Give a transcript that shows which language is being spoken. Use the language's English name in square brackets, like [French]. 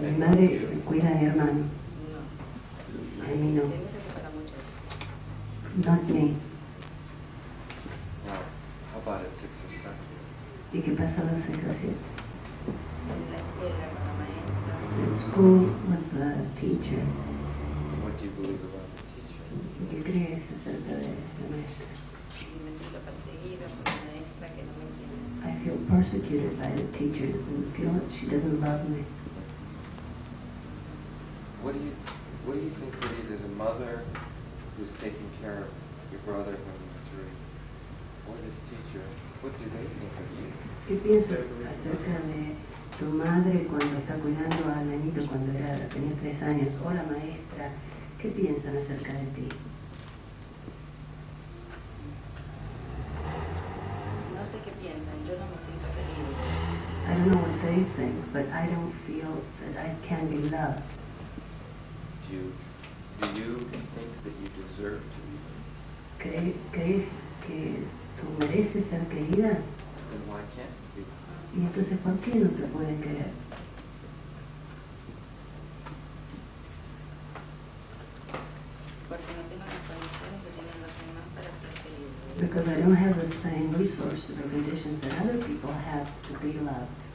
[Spanish] Mi madre cuida a mi hermano. No. A mí no. Tiene que separa mucho. [English] Not me. Now, how about at 6 or 7? [Spanish] ¿Y qué pasa a los 6 o 7? En la escuela con la maestra. [English] In school with the teacher. What do you believe about the teacher? [Spanish] ¿Qué crees acerca de la maestra? Y me siento perseguida por la maestra que no me quiere. [English] I feel persecuted by the teacher and feel that she doesn't love me. What do you think that either the mother who's taking care of your brother when you're 3, or this teacher, what do they think of you? [Spanish] ¿Qué piensas acerca de tu madre cuando está cuidando al nenito cuando tenía 3 años? O la maestra, ¿qué piensan acerca de ti? No sé qué piensan, yo no me siento querido. [English] I don't know what they think, but I don't feel that I can be loved. Do you think that you deserve to be loved? [Spanish] ¿Crees que tú mereces ser querida? [English] Then why can't you be loved? [Spanish] Y entonces, ¿por qué no te pueden querer? Porque no tengo las condiciones que tienen los demás para ser queridos. [English] Because I don't have the same resources or conditions that other people have to be loved.